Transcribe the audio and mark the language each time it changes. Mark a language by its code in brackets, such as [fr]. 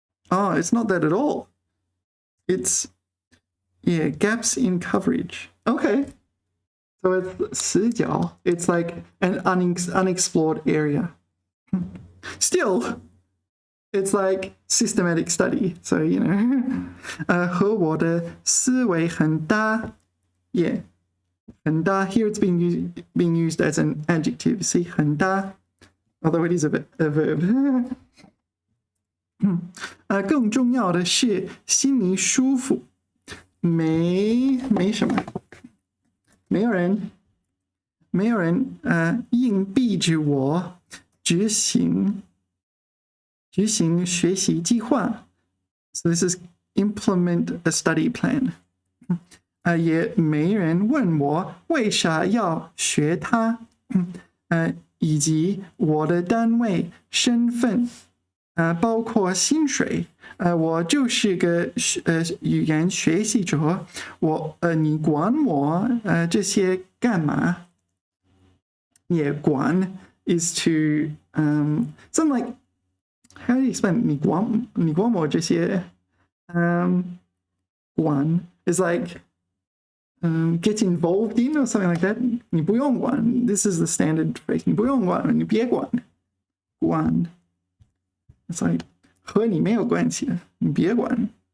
[en] Oh, it's not that at all. It's, yeah, gaps in coverage. Okay. So it's 死角.It's like an unexplored area. Still, it's like systematic study. So, you know, [zh] 和我的思维很搭. Yeah. 很搭. [en] Here it's being used as an adjective. See, 很搭.Although it is a verb. [zh] 更重要的是心里舒服。没什么。没有人硬逼着我执行学习计划。 [en] So this is implement a study plan. [zh] 也没人问我为啥要学它。以及我的单位身份。包括薪水。我就是个语言学习者。你管我这些干嘛？ [en] Yeah, 管 is to something like, how do you explain [zh] 你管我这些管 [en] is like get involved in or something like that. [zh] 你不用管 [en] This is the standard phrase. [zh] 你不用管，你别管。管 [en] It's like [zh] 和你没有关系，你别管。